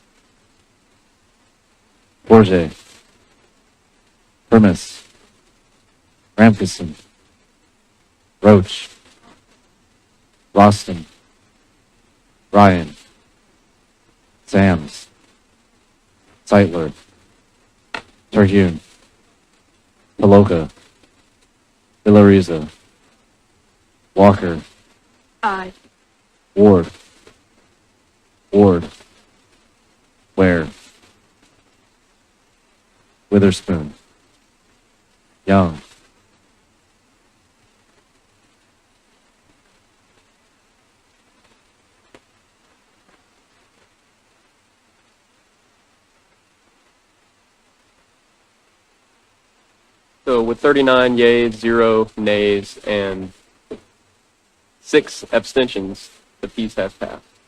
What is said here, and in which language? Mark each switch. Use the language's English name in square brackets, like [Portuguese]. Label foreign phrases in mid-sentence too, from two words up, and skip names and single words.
[English] Forge, Primus, Ramkisson, Roach, Roston, Ryan, Sams, Zeitler, Terhune, Paloka, Villarreal, Walker, Aye. Ward, Ware, Witherspoon, Young, So with 39 yeas, 0 nays, and 6 abstentions, the piece has passed.